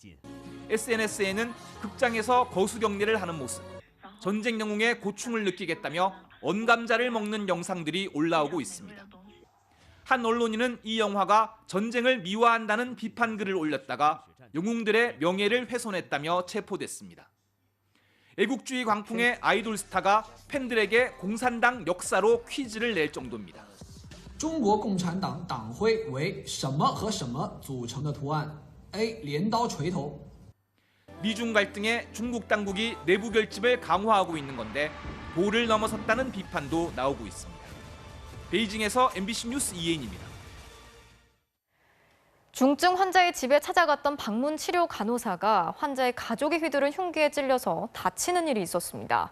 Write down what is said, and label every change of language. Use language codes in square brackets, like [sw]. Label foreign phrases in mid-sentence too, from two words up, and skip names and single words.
[ko] SNS에는 극장에서 거수 격리를 하는 모습, 전쟁 영웅의 고충을 느끼겠다며 언감자를 먹는 영상들이 올라오고 있습니다. 한 언론인은 이 영화가 전쟁을 미화한다는 비판 글을 올렸다가 영웅들의 명예를 훼손했다며 체포됐습니다. 애국주의 광풍의 아이돌 스타가 팬들에게 공산당 역사로 퀴즈를 낼 정도입니다. [zh] 中国共产党党徽为什么和什么组成的图案 A. 镰刀锤头 [ko] 미중 갈등에 중국 당국이 내부 결집을 강화하고 있는 건데 도를 넘어섰다는 비판도 나오고 있습니다. 베이징에서 MBC 뉴스 이혜인입니다. 중증 환자의 집에 찾아갔던 방문 치료 간호사가 환자의 가족이 휘두른 흉기에 찔려서 다치는 일이 있었습니다.